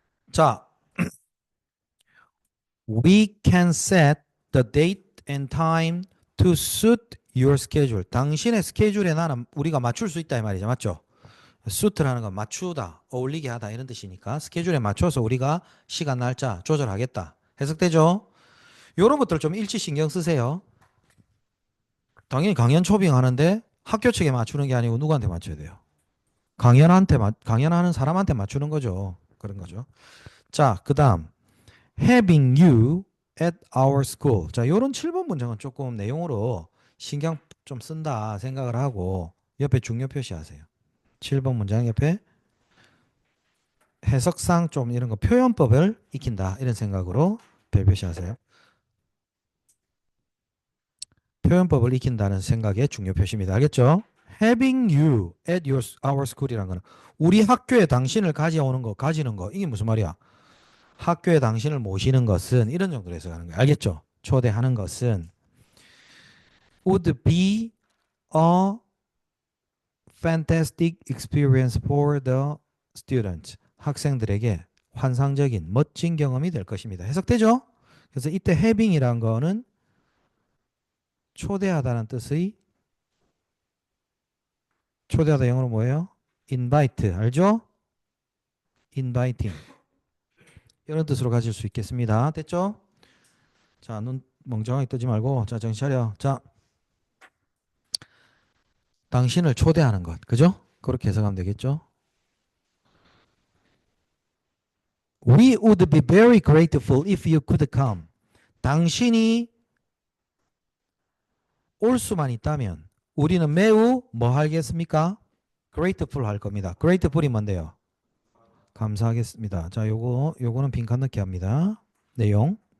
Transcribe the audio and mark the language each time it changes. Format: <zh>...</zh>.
<en>자, we can set the date and time to suit your schedule.</en> <ko>당신의 스케줄에 나는 우리가 맞출 수 있다 이 말이죠. 맞죠? suit라는 건 맞추다, 어울리게 하다 이런 뜻이니까 스케줄에 맞춰서 우리가 시간 날짜 조절하겠다. 해석되죠? 이런 것들 좀 일치 신경 쓰세요. 당연히 강연 초빙 하는데 학교 측에 맞추는 게 아니고 누구한테 맞춰야 돼요? 강연하는 사람한테 맞추는 거죠. 그런 거죠.</ko> <en>자,</en> <ko>그다음</ko> <en>having you at our school.</en> <ko>자, 요런 7번 문장은 조금 내용으로 신경 좀 쓴다 생각을 하고 옆에 중요 표시하세요. 7번 문장 옆에 해석상 좀 이런 거 표현법을 익힌다 이런 생각으로 별 표시하세요. 표현법을 익힌다는 생각의 중요 표시입니다. 알겠죠?</ko> <en>Having you at our school</en> <ko>이라는 거는 우리 학교에 당신을 가져오는 거, 가지는 거 이게 무슨 말이야? 학교에 당신을 모시는 것은 이런 정도로 해석하는 거예요. 알겠죠? 초대하는 것은</ko> <en>would be a fantastic experience for the students.</en> <ko>학생들에게 환상적인 멋진 경험이 될 것입니다. 해석되죠? 그래서 이때 having이란 거는 초대하다는 뜻의 초대하다 영어로 뭐예요? invite 알죠? inviting 이런 뜻으로 가질 수 있겠습니다. 됐죠? 자, 눈 멍청하게 뜨지 말고 자, 정신 차려. 자, 당신을 초대하는 것. 그죠? 그렇게 해석하면 되겠죠?</ko> <en>We would be very grateful if you could come.</en> <ko>당신이 올 수만 있다면 우리는 매우 뭐 하겠습니까? grateful 할 겁니다. grateful이 뭔데요? 감사하겠습니다. 자, 요거는 빈칸 넣기 합니다. 내용.</ko>